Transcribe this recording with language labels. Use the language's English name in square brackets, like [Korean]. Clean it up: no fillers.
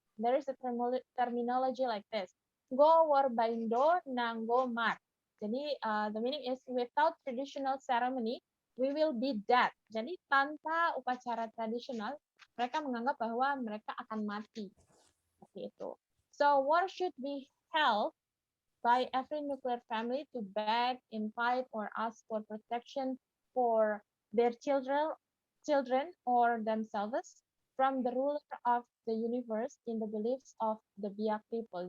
[English] There is a terminology like this. Go Warbaindo Nanggo Mar. Jadi the meaning is without traditional ceremony, we will be dead. [Indonesian] Jadi tanpa upacara tradisional, mereka menganggap bahwa mereka akan mati. Seperti itu. [English] So war should be held by every nuclear family to beg, invite, or ask for protection for their children or themselves from the ruler of the universe in the beliefs of the Biak people.